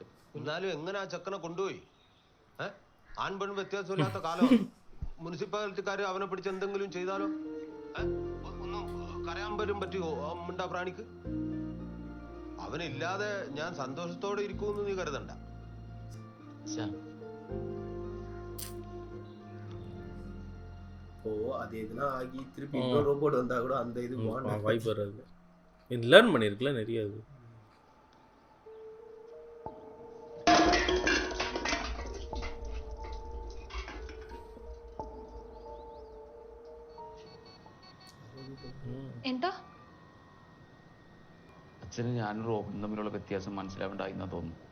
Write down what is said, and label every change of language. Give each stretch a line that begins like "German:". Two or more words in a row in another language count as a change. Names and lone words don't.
Malayalam: എന്നാലും എങ്ങനെ ആ ചെക്കനെ കൊണ്ടുപോയി? ആൺപെൺ വ്യത്യാസമില്ലാത്ത കാലം. മുനിസിപ്പാലിറ്റിക്കാർ അവനെ പിടിച്ച് എന്തെങ്കിലും ചെയ്താലോ? ഒന്നും കരയാൻ പോലും പറ്റുമോ മിണ്ടാ പ്രാണിക്ക്? അവനില്ലാതെ ഞാൻ സന്തോഷത്തോടെ ഇരിക്കുമെന്ന് നീ കരുതണ്ട.
Tamil: அது எதுனா ஆகி திருப்பி இன்னொரு ரோபோட் வந்தா கூட அந்த இது வாய்ப்பு வராது. இது லேர்ன் பண்ணியிருக்குல்ல நிறைய. அது
Malayalam: എന്താ? അച്ഛന് ഞാനും റോബിനും തമ്മിലുള്ള വ്യത്യാസം മനസ്സിലാവേണ്ടായിന്നാ തോന്നുന്നു.